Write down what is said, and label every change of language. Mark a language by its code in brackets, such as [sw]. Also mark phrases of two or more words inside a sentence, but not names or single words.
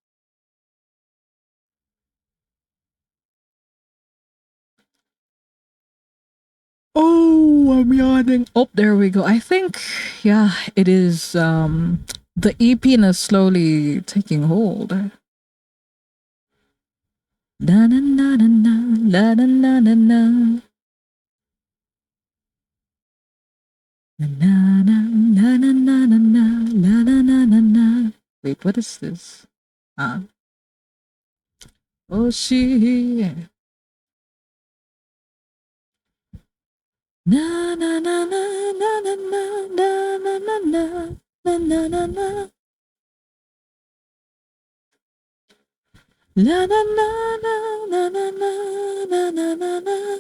[en] Oh, I'm yawning. Oh, there we go. I think, yeah, it is. The EP is slowly taking hold. Na na na na na, la na na na na, na na na na na na na na, la na na na na. Wait, what is this? Ah, oh she. Na na na na na na na na na na na na na na. La na na na na na na na na na.